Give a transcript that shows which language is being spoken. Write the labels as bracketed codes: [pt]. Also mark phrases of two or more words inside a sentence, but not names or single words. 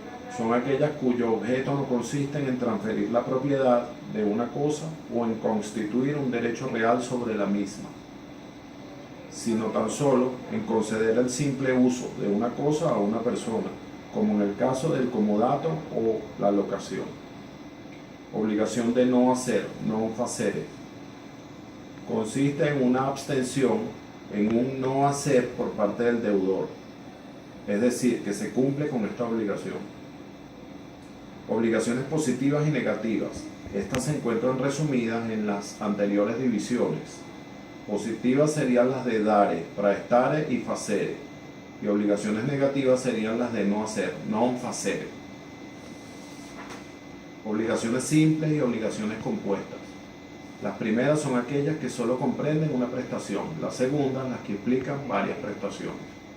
[es] son aquellas cuyo objeto no consiste en transferir la propiedad de una cosa o en constituir un derecho real sobre la misma, sino tan solo en conceder el simple uso de una cosa a una persona, como en el caso del comodato o la locación. Obligación de no hacer, [la] non facere, [es] consiste en una abstención, en un no hacer por parte del deudor, es decir, que se cumple con esta obligación. Obligaciones positivas y negativas. Estas se encuentran resumidas en las anteriores divisiones. Positivas serían las de [la] dare, praestare [es] y facere, y obligaciones negativas serían las de no hacer, [la] non facere. [es] Obligaciones simples y obligaciones compuestas. Las primeras son aquellas que solo comprenden una prestación, las segundas las que implican varias prestaciones.